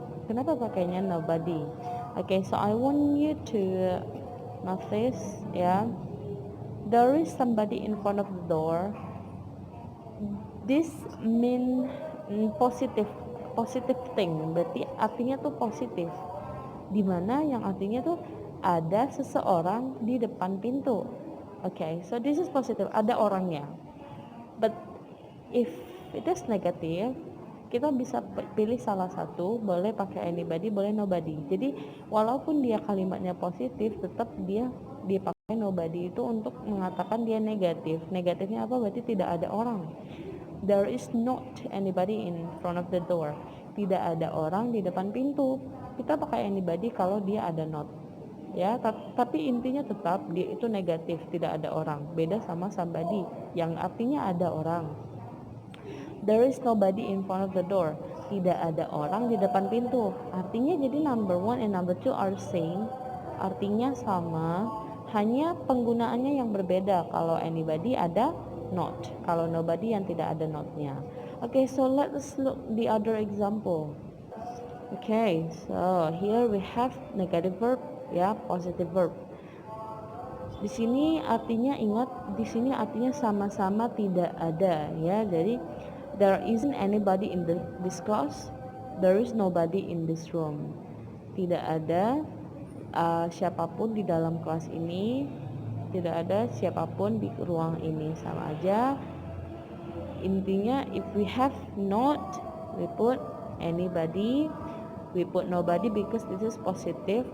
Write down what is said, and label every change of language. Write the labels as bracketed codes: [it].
[id] Kenapa pakainya [en] nobody? Okay, so I want you to notice, ya. There is somebody in front of the door. This mean positive thing. [id] Berarti artinya tuh positif. Dimana yang artinya tuh ada seseorang di depan pintu. [en] Okay, so this is positive. [id] Ada orangnya. [en] But if it is negative, [id] kita bisa pilih salah satu, boleh pakai anybody, boleh nobody. Jadi walaupun dia kalimatnya positif, tetap dia dipakai nobody itu untuk mengatakan dia negatif. Negatifnya apa? Berarti tidak ada orang. [en] There is not anybody in front of the door. [id] Tidak ada orang di depan pintu. Kita pakai anybody kalau dia ada not. Ya, tapi intinya tetap dia itu negatif, tidak ada orang. Beda sama somebody yang artinya ada orang. [en] There is nobody in front of the door. [id] Tidak ada orang di depan pintu. Artinya jadi [en] number one and number two are same. [id] Artinya sama, hanya penggunaannya yang berbeda. Kalau anybody ada not, kalau nobody yang tidak ada notnya. [en] Okay, so let's look the other example. Okay, so here we have negative verb, ya, positive verb. [id] Di sini artinya, ingat, di sini artinya sama-sama tidak ada, ya. [en] Jadi there isn't anybody in this class. There is nobody in this room. [id] Tidak ada siapapun di dalam kelas ini. Tidak ada siapapun di ruang ini. Sama aja. [en] Intinya if we have not, we put anybody. We put nobody because this is positive.